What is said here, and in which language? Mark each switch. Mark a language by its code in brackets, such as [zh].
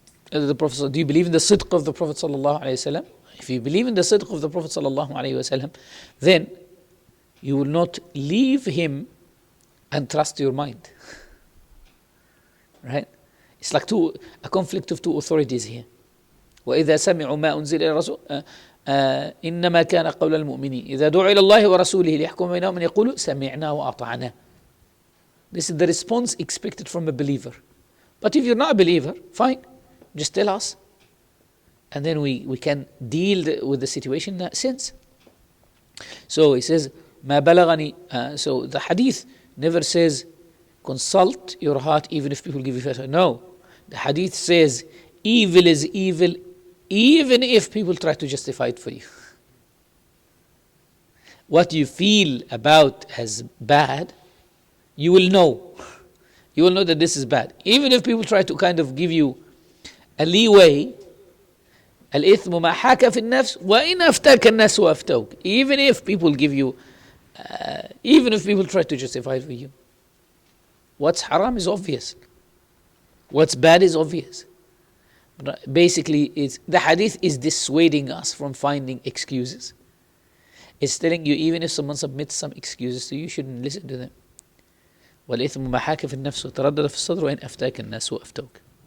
[en] The Prophet, do you believe in the sidq of the Prophet sallallahu alayhi wasallam? If you believe in the sidq of the Prophet sallallahu alayhi wasallam, then you will not leave him and trust your mind. Right? It's like a conflict of two authorities here. [ar] وإذا سمعوا ما أنزل إلى الرسول إنما كان قول المؤمنين إذا دعوا إلى الله ورسوله ليحكم بينهم أن يقولوا سمعنا وأطعنا. [en] This is the response expected from a believer. But if you're not a believer, fine, just tell us. And then we can deal with the situation in that sense. So he says, [ar] ما بلغني. [en] So the hadith never says, consult your heart even if people give you fatwa. No. The hadith says, evil is evil even if people try to justify it for you. What you feel about as bad, you will know. You will know that this is bad. Even if people try to kind of give you a leeway, [ar] الإثم ما حاك في النفس وإن أفتاك الناس وأفتوك. [en] Even if people give you, even if people try to justify it for you. What's haram is obvious. What's bad is obvious. But basically, the hadith is dissuading us from finding excuses. It's telling you even if someone submits some excuses to you, you shouldn't listen to them. [ar] والإثم ما حاك في النفس وتردد في الصدر وإن أفتاك الناس وأفتوك.